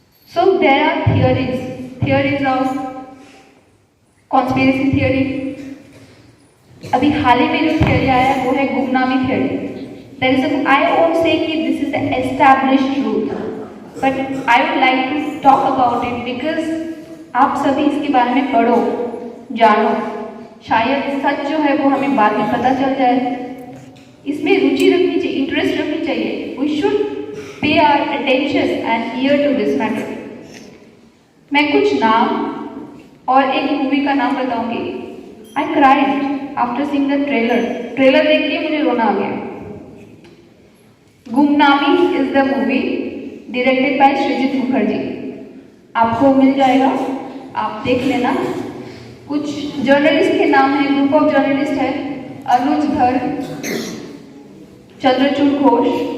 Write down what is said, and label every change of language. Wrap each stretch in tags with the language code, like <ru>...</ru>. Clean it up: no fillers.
<en>So there are theories of conspiracy theory,</en> <hi>अभी हाल ही में जो थियरी आया है वो है गुमनामी theory.</hi> <en>There is a, I won't say कि this is the established truth, but I would like to talk about it because</en> <hi>आप सभी इसके बारे में पढ़ो, जानो, शायद सच जो है वो हमें बाद में पता चल जाए। इसमें रुचि रखनी चाहिए, इंटरेस्ट रखनी चाहिए।</hi> <en>We should pay our attention and ear to this matter.</en> <hi>मैं कुछ नाम और एक मूवी का नाम बताऊंगी।</hi> <en>I cried after seeing the trailer.</en> <hi>Trailer देख के मुझे रोना आ गया। गुमनामी</hi> <en>is the movie directed by</en> <hi>सृजित मुखर्जी। आपको मिल जाएगा, आप देख लेना। कुछ जर्नलिस्ट के नाम है, ग्रुप ऑफ जर्नलिस्ट है, अनुज धर, चंद्रचूड़ घोष।</hi>